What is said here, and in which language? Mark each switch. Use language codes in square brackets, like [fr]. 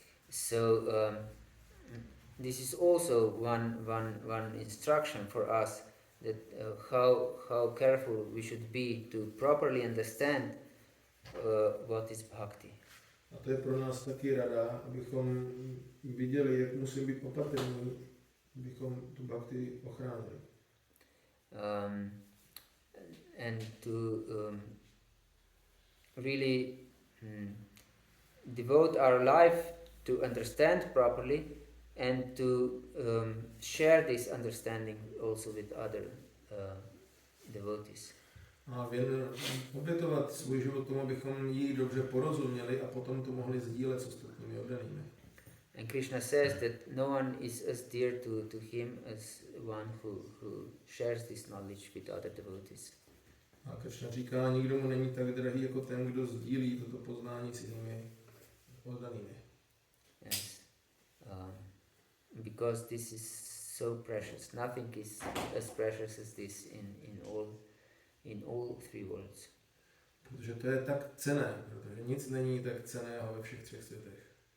[en] So this is also one instruction for us that how careful we should be to properly understand what is bhakti. [cs] A to je pro nás taky rada, abychom viděli, jak musíme být opatrní, abychom tu bhakti ochránili. [en] And to really devote our life to understand properly and to share this understanding also with other devotees. [cs] A obětovat svůj život tomu, abychom jí dobře porozuměli a potom to mohli sdílet s ostatními oddanými. [en] And Krishna says that no one is as dear to him as one who shares this knowledge with other devotees. [cs] A Krishna říká, nikdo mu není tak drahý jako ten, kdo sdílí toto poznání s jinými oddanými. [en] Yes. Because this is so precious. Nothing is as precious as this in all three worlds. [cs] Protože to je tak cenné, protože nic není tak cenného ve všech třech světech.